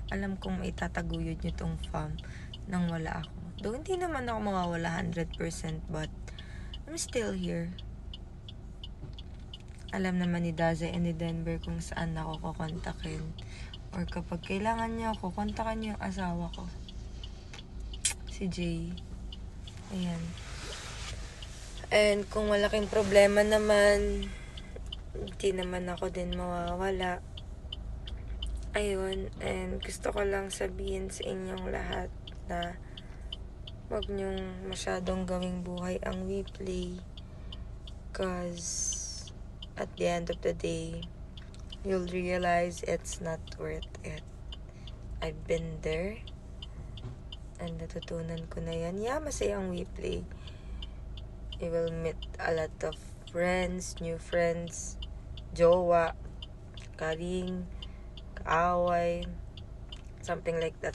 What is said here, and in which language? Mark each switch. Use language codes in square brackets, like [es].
[tl] Alam kong maitataguyod nyo tong farm nang wala ako. [en] Though hindi naman ako mawawala 100%, but I'm still here. [tl] Alam naman ni Daza and ni Denver kung saan ako kukontakin. Or kapag kailangan niyo ako, kontakan niyo yung asawa ko. Si Jay. Ayan. And kung malaking problema naman, hindi naman ako din mawawala. Ayun. And gusto ko lang sabihin sa inyong lahat na wag niyong masyadong gawing buhay ang WePlay. [en] Cause at the end of the day, you'll realize it's not worth it. I've been there. And natutunan ko na yan. Yeah, masaya ang WePlay. You will meet a lot of friends, new friends, jowa, karing, kaaway, something like that.